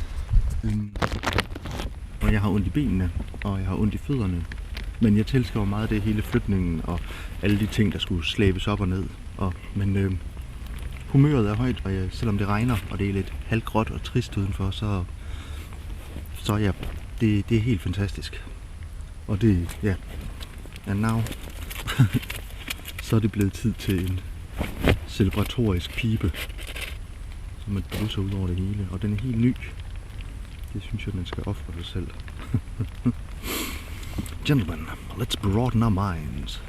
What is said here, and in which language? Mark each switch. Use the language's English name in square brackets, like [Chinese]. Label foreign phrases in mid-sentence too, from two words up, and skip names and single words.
[Danish] Og jeg har ondt i benene, og jeg har ondt i fødderne, men jeg tilskriver meget det hele flytningen og alle de ting, der skulle slæbes op og ned. Men humøret er højt, og selvom det regner, og det er lidt halvgråt og trist udenfor, så ja, det er helt fantastisk. Og det, ja, [English] and now, [Danish] så er det blevet tid til en celebratorisk pibe, som man drusser ud over det hele, og den er helt ny. Det synes jeg, man skal ofre sig selv. [English] Gentlemen, let's broaden our minds.